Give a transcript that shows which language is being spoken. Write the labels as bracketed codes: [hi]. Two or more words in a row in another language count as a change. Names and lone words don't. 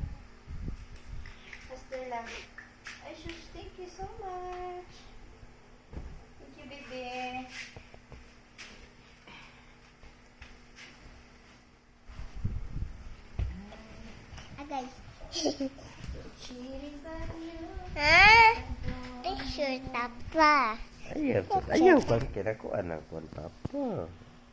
[en] Faster lang. Ay, shush. Thank you so much. Thank you, baby. Agay. Cheering for you. [ceb] Ha? Picture tapa. Ayaw pa. Kinakuan ako, anak ko, papa.